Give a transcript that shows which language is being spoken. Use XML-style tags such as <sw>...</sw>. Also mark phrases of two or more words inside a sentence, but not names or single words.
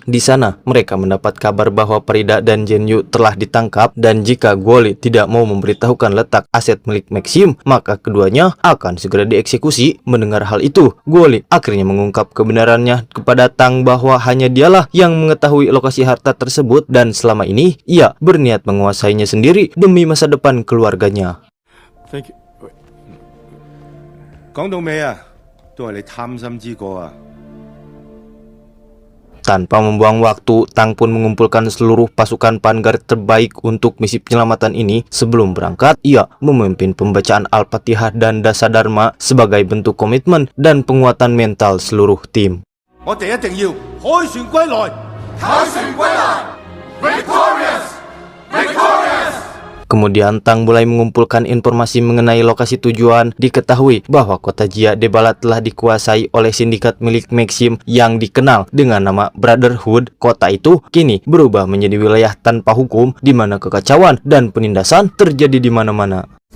<id>Di sana, mereka mendapat kabar bahwa Parida dan Genyu telah ditangkap, dan jika Guoli tidak mau memberitahukan letak aset milik Maxim, maka keduanya akan segera dieksekusi. Mendengar hal itu, Guoli akhirnya mengungkap kebenarannya kepada Tang bahwa hanya dialah yang mengetahui lokasi harta tersebut, dan selama ini ia berniat menguasainya sendiri demi masa depan keluarganya.</id> <en>Thank you.</en> <yue>講到尾啊，都係你貪心之過啊！</yue> <id>Tanpa membuang waktu, Tang pun mengumpulkan seluruh pasukan Vanguard terbaik untuk misi penyelamatan ini. Sebelum berangkat, ia memimpin pembacaan Al-Fatihah dan Dasadharma sebagai bentuk komitmen dan penguatan mental seluruh tim.</id> <yue>我哋一定要凱旋歸來，凱旋歸來 ，</yue> <en>victorious，victorious。</en> <id>Kemudian Tang mulai mengumpulkan informasi mengenai lokasi tujuan. Diketahui bahwa kota Jia Debala telah dikuasai oleh sindikat milik Maxim yang dikenal dengan nama Brotherhood. Kota itu kini berubah menjadi wilayah tanpa hukum, di mana kekacauan dan penindasan terjadi di mana-mana.</id>